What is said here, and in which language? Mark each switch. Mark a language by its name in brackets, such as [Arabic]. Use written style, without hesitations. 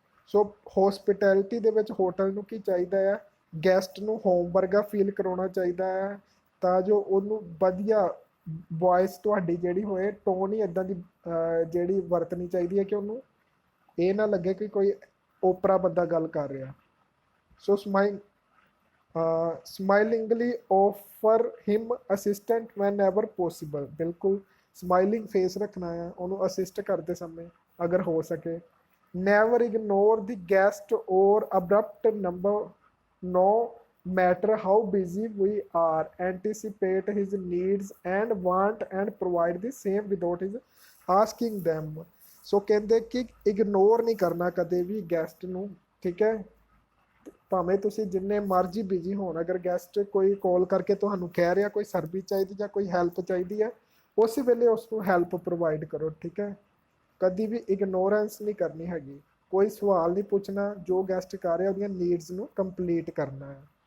[Punjabi] ਸੋ hospitality ਦੇ ਵਿੱਚ hotel ਨੂੰ ਕੀ ਚਾਹੀਦਾ ਆ? ਗੈਸਟ ਨੂੰ ਹੋਮ ਵਰਗਾ ਫੀਲ ਕਰਾਉਣਾ ਚਾਹੀਦਾ ਹੈ, ਤਾਂ ਜੋ ਉਹਨੂੰ ਵਧੀਆ ਵੋਇਸ ਤੁਹਾਡੀ ਜਿਹੜੀ ਹੋਏ, ਟੋਨ ਹੀ ਇੱਦਾਂ ਦੀ ਜਿਹੜੀ ਵਰਤਣੀ ਚਾਹੀਦੀ ਹੈ ਕਿ ਉਹਨੂੰ ਇਹ ਨਾ ਲੱਗੇ ਕਿ ਕੋਈ ਓਪਰਾ ਬੰਦਾ ਗੱਲ ਕਰ ਰਿਹਾ। [English] So smilingly offer him assistance whenever possible। ਬਿਲਕੁਲ [Punjabi] ਸਮਾਈਲਿੰਗ ਫੇਸ ਰੱਖਣਾ ਆ ਉਹਨੂੰ ਅਸਿਸਟ ਕਰਦੇ ਸਮੇਂ ਅਗਰ ਹੋ ਸਕੇ। [English] Never ignore the guest or abrupt number, no matter how busy we are, anticipate his needs and want and provide the same without his asking them। [Punjabi] ਸੋ ਕਹਿੰਦੇ ਕਿ ਇਗਨੋਰ ਨਹੀਂ ਕਰਨਾ ਕਦੇ ਵੀ ਗੈਸਟ ਨੂੰ, ਠੀਕ ਹੈ। ਭਾਵੇਂ ਤੁਸੀਂ ਜਿੰਨੇ ਮਰਜ਼ੀ ਬਿਜੀ ਹੋਣ, ਅਗਰ ਗੈਸਟ ਕੋਈ ਕਾਲ ਕਰਕੇ ਤੁਹਾਨੂੰ ਕਹਿ ਰਿਹਾ ਕੋਈ ਸਰਵਿਸ ਚਾਹੀਦੀ ਜਾਂ ਕੋਈ ਹੈਲਪ ਚਾਹੀਦੀ ਹੈ, ਉਸੇ ਵੇਲੇ ਉਸ ਨੂੰ ਹੈਲਪ ਪ੍ਰੋਵਾਈਡ ਕਰੋ, ਠੀਕ ਹੈ। ਕਦੀ ਵੀ ਇਗਨੋਰੈਂਸ ਨਹੀਂ ਕਰਨੀ ਹੈਗੀ, ਕੋਈ ਸਵਾਲ ਨਹੀਂ ਪੁੱਛਣਾ, ਜੋ ਗੈਸਟ ਕਰ ਰਿਹਾ ਉਹਦੀਆਂ ਨੀਡਸ ਨੂੰ ਕੰਪਲੀਟ ਕਰਨਾ ਹੈ।